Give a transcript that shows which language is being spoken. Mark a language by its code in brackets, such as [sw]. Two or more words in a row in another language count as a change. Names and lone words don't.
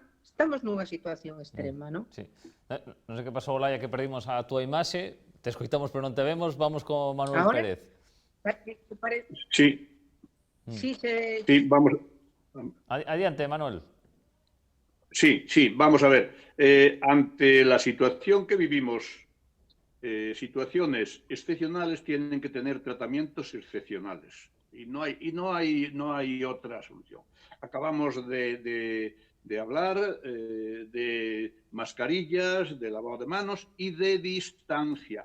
[gl] Estamos nunha situación extrema, non? [es] Sí. [gl] Non sei que pasou, Olaya, que perdimos a túa imaxe. Te escoitamos, pero non te vemos. Vamos con Manuel Pérez. [es] Sí. Sí, vamos. [gl] Adiante, Manuel. [es] Sí, vamos a ver. Ante la situación que vivimos, situaciones excepcionales tienen que tener tratamientos excepcionales. Y no hay otra solución. Acabamos de hablar de mascarillas, de lavado de manos y de distancia.